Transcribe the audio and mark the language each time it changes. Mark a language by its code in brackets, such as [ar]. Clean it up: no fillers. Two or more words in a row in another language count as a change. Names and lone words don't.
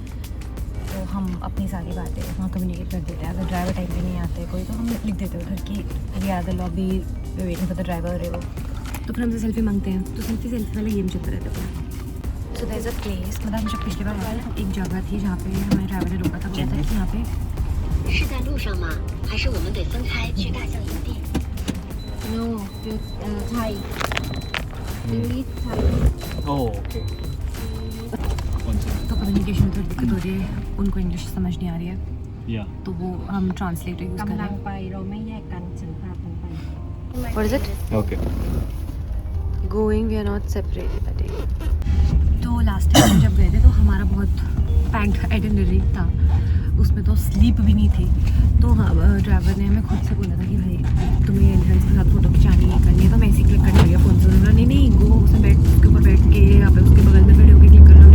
[hi] तो हम अपनी सारी बातें वहाँ कम्युनिकेट कर देते हैं। अगर ड्राइवर टाइम पे नहीं आते कोई, तो हम लिख देते हैं उधर की [en] we are the lobby waiting for the driver [hi] है वो, तो फिर हमसे सेल्फी मांगते हैं। तो सेल्फी वाला गेम चलता रहता है। [en] so there is a place, [hi] मतलब हम जब पिछली बार आए एक जगह थी जहाँ पे हमारे ड्राइवर ने रोका था, बोला था कि यहाँ पे [zh] 是在路上吗？还是我们得分开去大象营地 [en] No, Thai. You eat Thai. Oh, okay. [hi] तो कम्युनिकेशन में थोड़ी दिक्कत हो रही है, उनको इंग्लिश समझ नहीं आ रही है, [en] Yeah. [hi] तो वो हम ट्रांसलेटर यूज़ कर [th] กำ [hi] रहे [th] ลัง [hi] हैं। [th] ไปเราไม่แยกกันฉันพาคุณไป [en] What is it? Okay. Going, we are not separated. [hi] तो लास्ट टाइम हम जब गए थे तो हमारा बहुत पैक्ड आइटिनरी था, उसमें तो स्लीप भी नहीं थी। तो ड्राइवर ने हमें खुद से बोला था कि भाई तुम्हें एलिफेंट्स के साथ फ़ोटो खिंचानी है, करनी है, तो मैं ऐसे क्लिक करने लगा फ़ोन से। उन्होंने नहीं गो उसमें उसके ऊपर बैठ के यहाँ पे उसके बगल में खड़े होकर क्लिक करना।